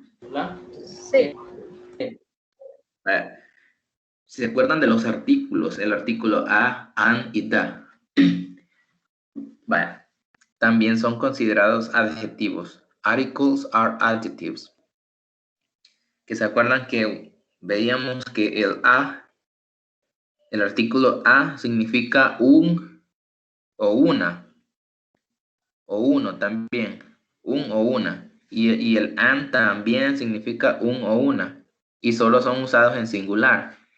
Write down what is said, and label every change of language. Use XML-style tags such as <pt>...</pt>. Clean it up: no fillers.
<es>¿La? Sí. ¿Se acuerdan de los artículos? El artículo a, an y da. Vale. También son considerados adjetivos.</es> <en>Articles are adjectives.</en> <es>Que se acuerdan que veíamos que el artículo a significa un o una, o uno también, un o una. Y el an también significa un o una, y solo son usados en singular.</es>